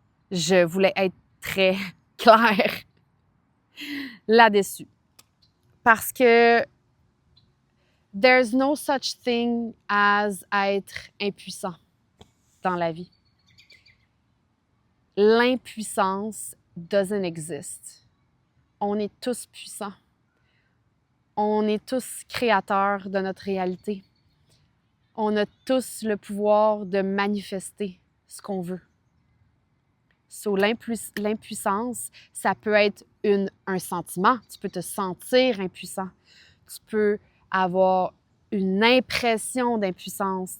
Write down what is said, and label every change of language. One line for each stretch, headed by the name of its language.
French: Je voulais être très claire là-dessus. Parce que
English: there's no such thing as
French: être impuissant dans la vie. L'impuissance
English: doesn't exist.
French: On est tous puissants. On est tous créateurs de notre réalité. On a tous le pouvoir de manifester ce qu'on veut.
English: So,
French: l'impuissance, ça peut être un sentiment. Tu peux te sentir impuissant. Tu peux avoir une impression d'impuissance.